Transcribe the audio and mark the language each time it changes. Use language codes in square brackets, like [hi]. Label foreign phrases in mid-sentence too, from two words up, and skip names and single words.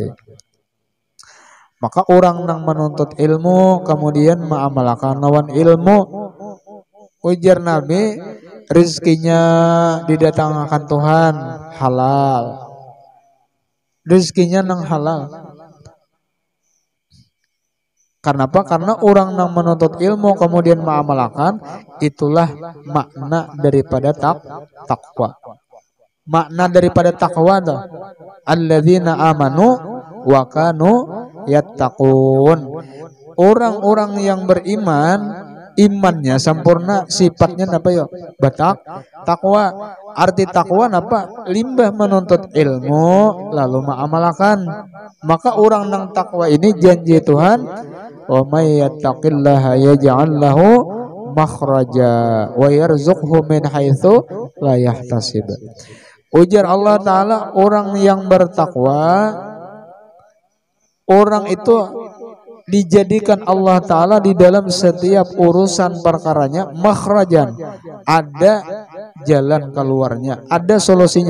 [id] Maka orang yang menuntut ilmu kemudian mengamalkan lawan ilmu, ujar Nabi, rezekinya didatangkan Tuhan halal, rezekinya nang halal. Kenapa? Karena orang yang menuntut ilmu kemudian mengamalkan, itulah makna daripada takwa. Makna daripada takwa dah [ar] الذين آمنوا وكانوا يتقون. [id] Orang-orang yang beriman, imannya sempurna, sifatnya apa ya? Takwa. Arti takwa apa? [bjn] Limbah menuntut ilmu lalu mengamalkan. [id] Maka orang yang takwa ini janji Tuhan, [ar] ومن يتق الله يجعل له مخرجا ويرزقه من حيث لا يحتسب. [id] Ujar Allah Ta'ala, orang yang bertakwa, orang itu dijadikan Allah Ta'ala di dalam setiap urusan perkaranya makhrajan, ada jalan keluarnya, ada solusinya.